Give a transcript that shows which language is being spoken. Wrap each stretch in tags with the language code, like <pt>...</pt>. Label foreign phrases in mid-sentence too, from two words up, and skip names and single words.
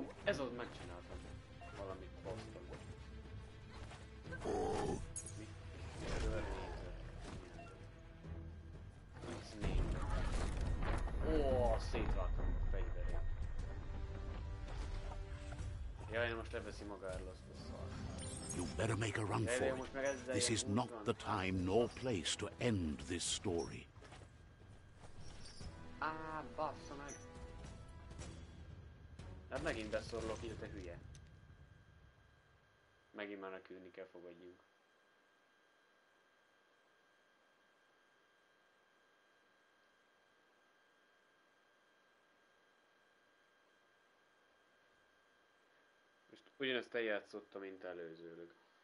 <hu>Ez ott megcsináltam. Valamit posztom. Mi? Ó, szétvágtam a fegyverét. Jaj, most leveszi magáról azt a szart.</hu> <en>You better make a run for it. This is not the time nor place to end this story.</en> <hu>Á, bassza meg! Hát megint beszorulok ide, te hülye. Megint menekülni kell, fogadjunk. Most ugyanezt eljátszottam, mint előzőleg.</hu>